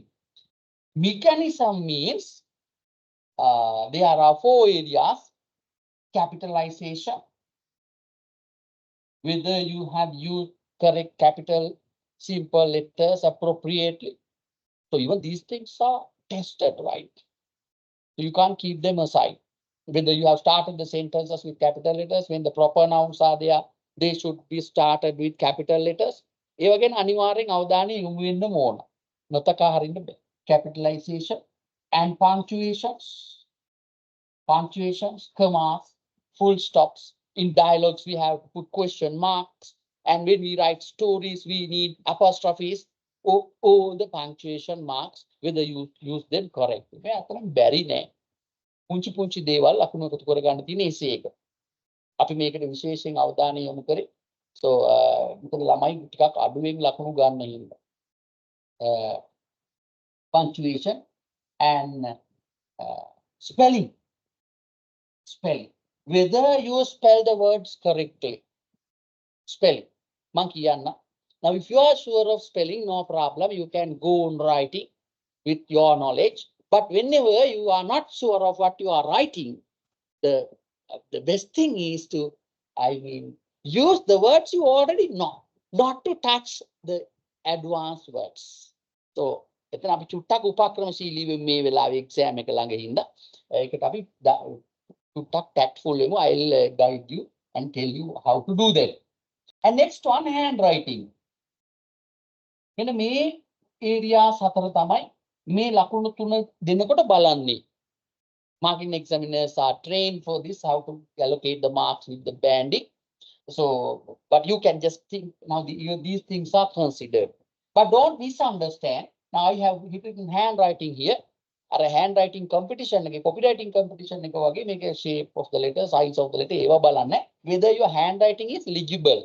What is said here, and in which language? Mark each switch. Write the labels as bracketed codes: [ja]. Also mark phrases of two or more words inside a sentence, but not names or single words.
[en] Mechanism means there are 4 areas: capitalization, whether you have used correct capital simple letters appropriately. So even these things are tested, right? So you can't keep them aside. Whether you have started the sentences with capital letters, when the proper nouns are there, they should be started with capital letters. [si] ඒ වගේම අනිවාර්යෙන් අවධානය යොමු වෙන්න ඕන. නොතකා හරින්න බෑ. [en] Capitalization and punctuations, commas, full stops. In dialogues, we have to put question marks. And when we write stories, we need apostrophes. All the punctuation marks, whether you use them correctly. [si] මේ අතරම බැරි නෑ. පුංචි දේවල් ලකුණු එකතු කරගන්න තියෙන essay එක. අපි මේකට විශේෂයෙන් අවධානය යොමු කරේ. So මොකද ළමයි ටිකක් අඩුවෙන් ලකුණු ගන්න හින්දා. [en] Punctuation and spelling. Whether you spell the words correctly. Spelling. [si] මං කියන්න. [en] Now, if you are sure of spelling, no problem. You can go on writing with your knowledge. But whenever you are not sure of what you are writing, the best thing is to, Use the words you already know, not to touch the advanced words. So, [si] එතන අපි චුට්ටක් උපක්‍රමශීලීව මේ වෙලාවේ exam එක ළඟ හින්දා ඒකට අපි චුට්ටක් tactful වෙමු. [en] I'll guide you and tell you how to do that. And next one, handwriting. [si] මෙන්න මේ areas හතර තමයි මේ ලකුණු තුන දෙනකොට බලන්නේ. [en] Marking examiners are trained for this, how to allocate the marks with the banding. So, but you can just think now these things are considered. But don't misunderstand. Now I have written handwriting here. Or a handwriting competition, like a copywriting competition, like make a shape of the letter, size of the letter, whether your handwriting is legible.